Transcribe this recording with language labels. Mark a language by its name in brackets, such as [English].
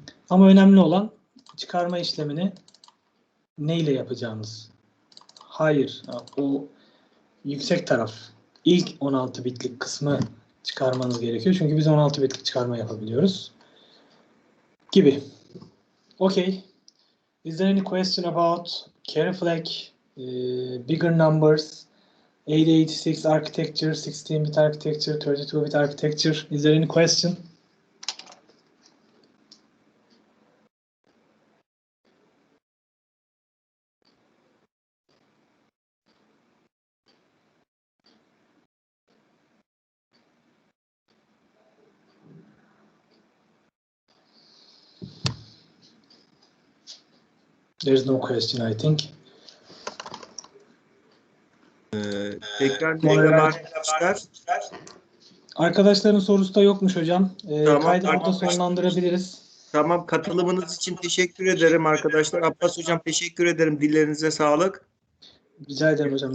[Turkish] Ama önemli olan çıkarma işlemini neyle yapacağımız. Hayır, o yüksek taraf. İlk 16 bitlik kısmı çıkarmanız gerekiyor. Çünkü biz 16 bitlik çıkarma yapabiliyoruz. Gibi. Okay. [English] Is there any question about carry flag, bigger numbers, 8086 architecture, 16-bit architecture, 32-bit architecture? Is there any question? There's no question, I think. [Turkish] Tekrar merhaba arkadaşlar. Arkadaşların sorusu da yokmuş hocam. Tamam, Kaydı burada sonlandırabiliriz. Tamam, katılımınız için teşekkür ederim arkadaşlar. Abbas hocam teşekkür ederim. Dillerinize sağlık. Rica ederim hocam.